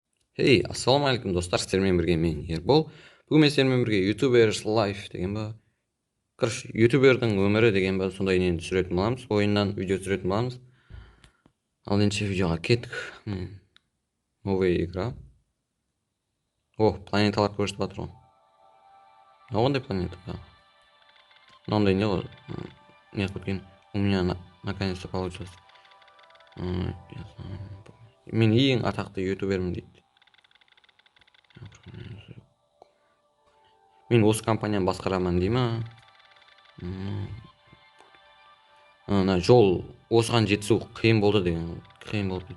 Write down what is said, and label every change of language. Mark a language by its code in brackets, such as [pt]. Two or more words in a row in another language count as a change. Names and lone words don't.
[kk] Эй, ассалаумағалейкум достар, сіздермен бірге мен Ербол. Бүгін мен сіздермен бірге [en] youtubers life [kk] деген ба, короче, ютубердің өмірі деген ба, сондай нені түсіретін боламыз, ойыннан видео түсіретін боламыз. Ал ендеше видеоға кеттік. [ru] Новая игра. О, [kk] планеталар көрсетіп жатыр ғой. Қандай планета? Мынандай не ғой, не қылып кеткен. [ru] У меня наконец-то получилось. [kk] Мен ең атақты ютубермін дейді. Мен осы компанияны басқарамын дей ма? Ана жол осыған жетісу қиын болды деген, қиын болды.